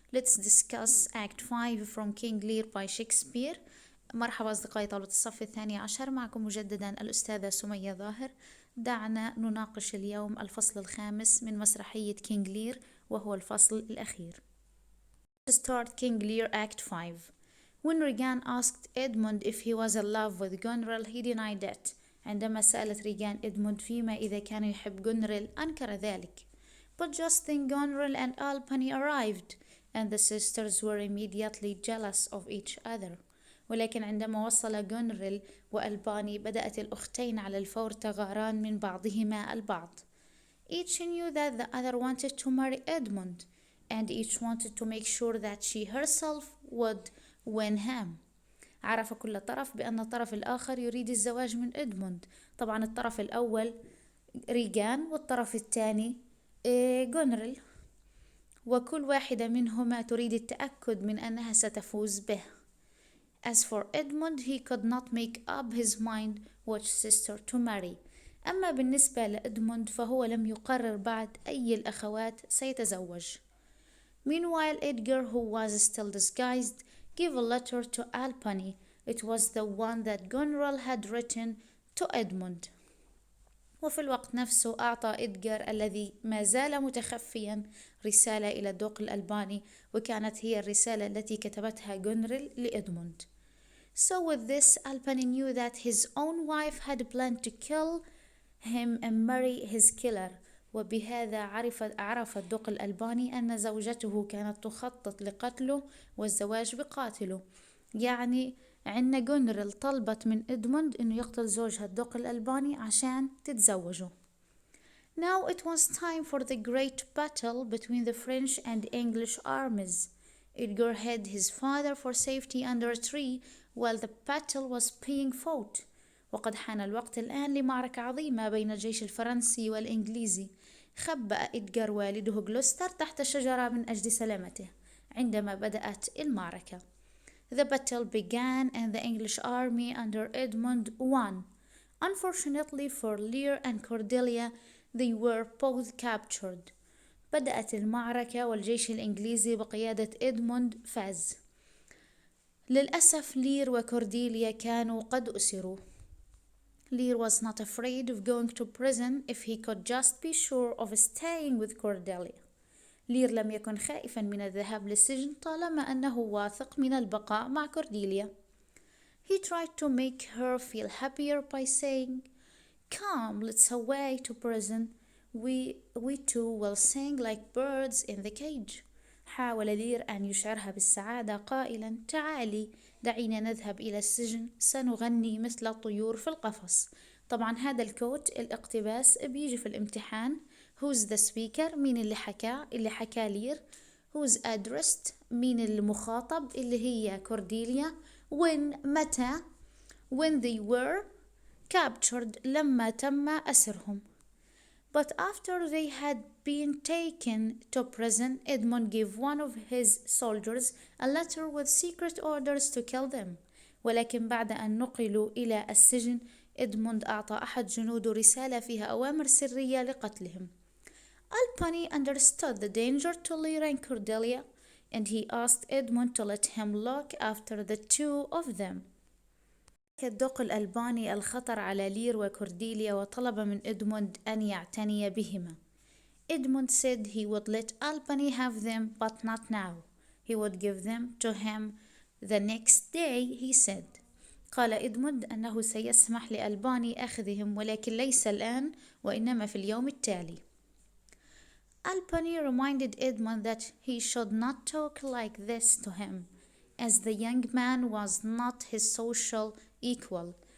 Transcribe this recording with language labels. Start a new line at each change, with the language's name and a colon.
English: Let's discuss Act 5 from King Lear by Shakespeare.
Arabic: مرحبا أصدقائي طلبة الصف الثاني عشر، معكم مجددا الأستاذة سمية ظاهر. دعنا نناقش اليوم الفصل الخامس من مسرحية كينج لير، وهو الفصل الأخير.
English: To start King Lear Act 5. When Regan asked Edmund if he was in love with Goneril, he denied it.
Arabic: عندما سألت ريغان إدموند فيما إذا كان يحب جونريل، أنكر ذلك.
English: But just then Goneril and Alpany arrived, and the sisters were immediately jealous of each other.
Arabic: ولكن عندما وصل جونريل وألباني بدأت الأختين على الفور تغاران من بعضهما البعض.
English: Each knew that the other wanted to marry Edmund, and each wanted to make sure that she herself would win him.
Arabic: عرف كل طرف بأن الطرف الآخر يريد الزواج من إدموند. طبعا الطرف الأول ريغان والطرف الثاني جونريل، وكل واحدة منهما تريد التأكد من أنها ستفوز به.
English: As for Edmund, he could not make up his mind which sister to marry.
Arabic: أما بالنسبة لإدموند فهو لم يقرر بعد أي الأخوات سيتزوج.
English: Meanwhile, Edgar, who was still disguised, gave a letter to Alpany. It was the one that Goneril had written to Edmund.
Arabic: وفي الوقت نفسه أعطى إدغار الذي ما زال متخفيا رسالة إلى الدوق الألباني، وكانت هي الرسالة التي كتبتها جونريل لإدموند.
English: So with this, Alpany knew that his own wife had planned to kill him and marry his killer.
Arabic: وبهذا عرف الدوق الألباني أن زوجته كانت تخطط لقتله والزواج بقاتله. يعني عندنا جونريل طلبت من إدموند إنه يقتل زوجها الدوق الألباني عشان تتزوجه.
English: Now it was time for the great battle between the French and English armies. Edgar hid his father for safety under a tree while the battle was being fought.
Arabic: وقد حان الوقت الآن لمعركة عظيمة بين الجيش الفرنسي والإنجليزي. خبأ إدغار والده غلوستر تحت شجرة من أجل سلامته عندما بدأت المعركة.
English: The battle began and the English army under Edmund won. Unfortunately for Lear and Cordelia, they were both captured.
Arabic: بدأت المعركة والجيش الإنجليزي بقيادة إدموند فاز. للأسف لير وكورديليا كانوا قد أسروا.
English: Lear was not afraid of going to prison if he could just be sure of staying with Cordelia.
Arabic: لير لم يكن خائفا من الذهاب للسجن طالما أنه واثق من البقاء مع كورديليا.
English: He tried to make her feel happier by saying, "Come, let's away to prison. We two will sing like birds in the cage."
Arabic: حاول لير أن يشعرها بالسعادة قائلا: تعالي دعينا نذهب إلى السجن، سنغني مثل الطيور في القفص. طبعا هذا الكوت الاقتباس بيجي في الامتحان.
English: Who's the speaker؟
Arabic: مين اللي حكى لير.
English: Who's addressed؟
Arabic: مين المخاطب اللي هي كورديليا.
English: When
Arabic: متى.
English: When they were captured
Arabic: لما تم أسرهم.
English: But after they had been taken to prison, Edmund gave one of his soldiers a letter with secret orders to kill them.
Arabic: ولكن بعد أن نقلوا إلى السجن، إدموند أعطى أحد جنوده رسالة فيها أوامر سرية لقتلهم.
English: Alpany understood the danger to Lear and Cordelia, and he asked Edmund to let him look after the two of them.
Arabic: الدوق الألباني الخطر على لير وكورديليا وطلب من إدموند أن يعتني بهما.
English: Edmund said he would let Alpany have them, but not now. He would give them to him the next day, he said.
Arabic: قال إدموند أنه سيسمح لألباني أخذهم، ولكن ليس الآن وإنما في اليوم التالي.
English: Alpany reminded Edmund that he should not talk like this to him, as the young man was not his social equal.